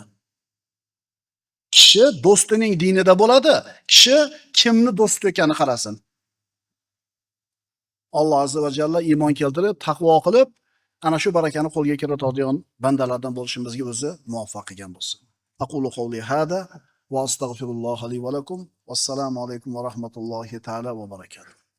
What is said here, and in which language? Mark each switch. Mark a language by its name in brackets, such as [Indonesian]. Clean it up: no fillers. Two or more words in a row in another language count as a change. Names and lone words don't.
[Uzbek] Kishi do'stining dinida bo'ladi. Kishi kimni do'st ekanini qarasin. Alloh [Arabic] عز و جل [Uzbek] iymon keltirib, taqvo qilib, ana shu barakani qo'lga kiritadigan bandalardan bo'lishimizga o'zi muvaffaq qilgan bo'lsin. [Arabic] أقول قولي هذا و أستغفر الله لي و لكم. والسلام عليكم و رحمة الله تعالى و بركاته.